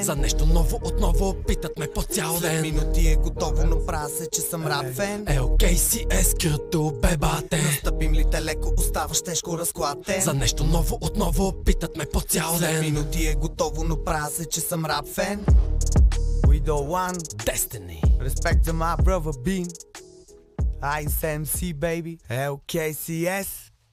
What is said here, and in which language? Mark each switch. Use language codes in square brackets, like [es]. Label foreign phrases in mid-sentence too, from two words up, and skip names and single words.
[bg] За нещо ново отново питат ме по цял След ден. минути е готово, но правя се, че съм рап фен. LKCS кръто бебате. Настъпим ли те леко, оставаш тежко разклатен. За нещо ново отново питат ме по цял След ден. минути е готово, но правя се, че съм рап фен. [en] We the one, Destiny. respect to my brother Bean. ISMC baby, LKCS.